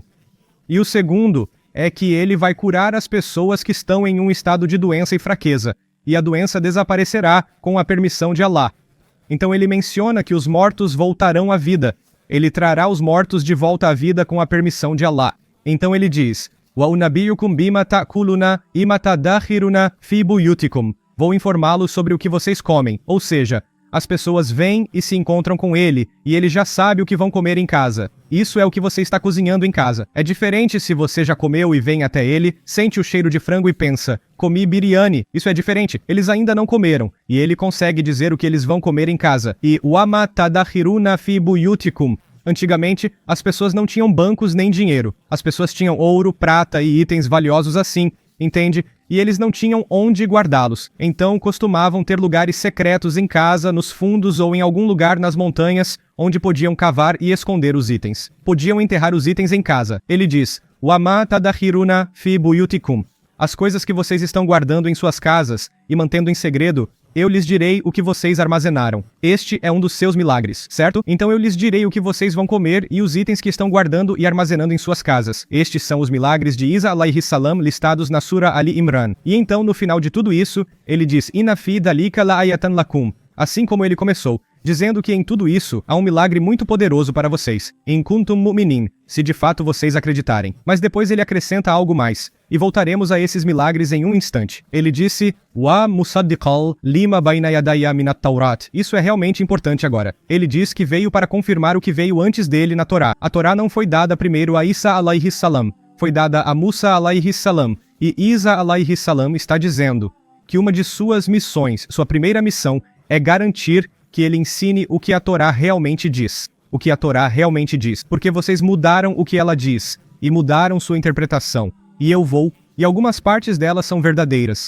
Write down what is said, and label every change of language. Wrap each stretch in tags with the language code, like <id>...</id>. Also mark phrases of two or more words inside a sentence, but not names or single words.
<pt>E o segundo é que ele vai curar as pessoas que estão em um estado de doença e fraqueza, e a doença desaparecerá com a permissão de Allah. Então ele menciona que os mortos voltarão à vida. Ele trará os mortos de volta à vida com a permissão de Allah. Então ele diz,</pt> <ar>وأنبئكم بما تأكلون وما تدخرون في بيوتكم.</ar> <pt>Vou informá-los sobre o que vocês comem, ou seja, as pessoas vêm e se encontram com ele, e ele já sabe o que vão comer em casa. Isso é o que você está cozinhando em casa. É diferente se você já comeu e vem até ele, sente o cheiro de frango e pensa, comi biryani. Isso é diferente. Eles ainda não comeram, e ele consegue dizer o que eles vão comer em casa.</pt> <ar>E وما تدخرون في بيوتكم.</ar> <pt>Antigamente, as pessoas não tinham bancos nem dinheiro. As pessoas tinham ouro, prata e itens valiosos assim, entende? E eles não tinham onde guardá-los, então costumavam ter lugares secretos em casa, nos fundos ou em algum lugar nas montanhas, onde podiam cavar e esconder os itens. Podiam enterrar os itens em casa. Ele diz,</pt> <ar>وما تدخرون في بيوتكم.</ar> <pt>As coisas que vocês estão guardando em suas casas e mantendo em segredo, eu lhes direi o que vocês armazenaram. Este é um dos seus milagres, certo? Então eu lhes direi o que vocês vão comer e os itens que estão guardando e armazenando em suas casas. Estes são os milagres de Isa</pt> <ar>عليه السلام</ar> <pt>listados na Sura Ali Imran. E então, no final de tudo isso, ele diz,</pt> <ar>إن في ذلك لآية لكم.</ar> <pt>Assim como ele começou, dizendo que em tudo isso há um milagre muito poderoso para vocês.</pt> <ar>إن كنتم مؤمنين,</ar> <pt>se de fato vocês acreditarem. Mas depois ele acrescenta algo mais. E voltaremos a esses milagres em um instante. Ele disse,</pt> <ar>ومصدقا لما بين يدي من التوراة.</ar> <pt>Isso é realmente importante agora. Ele diz que veio para confirmar o que veio antes dele na Torá. A Torá não foi dada primeiro a Isa</pt> <ar>عليه السلام.</ar> <pt>Foi dada a Musa</pt> <ar>عليه السلام.</ar> <pt>E Isa</pt> <ar>عليه السلام</ar> <pt>está dizendo que uma de suas missões, sua primeira missão, é garantir que ele ensine o que a Torá realmente diz. O que a Torá realmente diz. Porque vocês mudaram o que ela diz. E mudaram sua interpretação. E eu vou, e algumas partes delas são verdadeiras.</pt>